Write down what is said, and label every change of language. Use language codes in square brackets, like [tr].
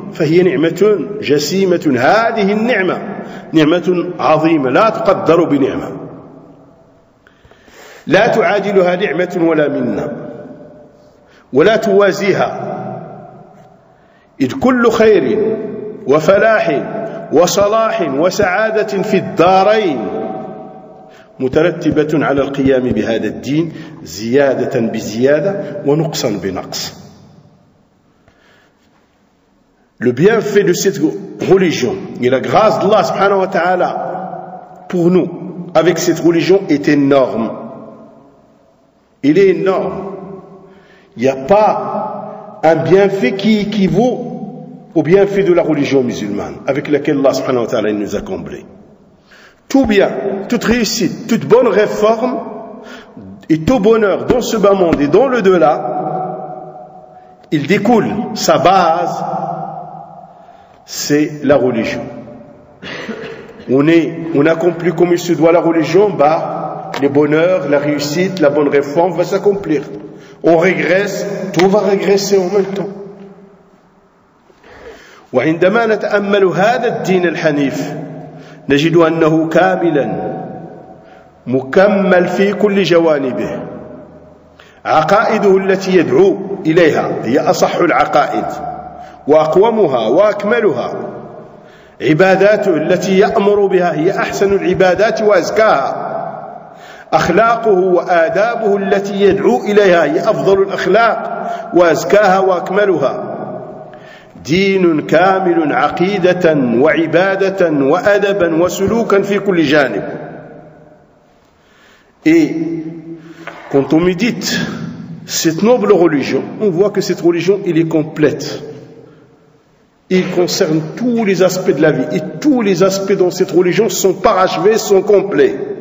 [ar] فهي نعمة جسيمة هذه النعمة نعمة عظيمة لا تقدر بنعمة لا تعادلها نعمة ولا منا ولا توازيها إذ كل خير وفلاح وصلاح وسعادة في الدارين مترتبة على القيام بهذا الدين زيادة بزيادة ونقصا بنقص. [fr] Le bienfait de cette religion et la grâce d'Allah subhanahu wa ta'ala pour nous avec cette religion est énorme. Il est énorme. Il n'y a pas un bienfait qui équivaut au bienfait de la religion musulmane avec laquelle Allah subhanahu wa ta'ala nous a comblés. Tout bien, toute réussite, toute bonne réforme et tout bonheur dans ce bas monde et dans le delà, il découle sa base. C'est la religion. On accomplit comme il se doit la religion, le bonheur, la réussite, la bonne réforme va s'accomplir. On régresse, tout va régresser en même temps. [ar] وعندما نتأمل هذا الدين الحنيف نجد أنه كاملا مكمل في كل جوانبه عقائده التي يدعو إليها هي أصح العقائد وأقومها وأكملها عباداته التي يأمر بها هي أحسن العبادات وأزكاها أخلاقه وآدابه التي يدعو إليها هي أفضل الأخلاق وأزكاها وأكملها دين كامل عقيدة وعبادة وأدبا وسلوكا في كل جانب. كنت مديت [fr] cette noble religion, on voit que cette religion elle est complète. Il concerne tous les aspects de la vie. Et tous les aspects dans cette religion sont parachevés, sont complets.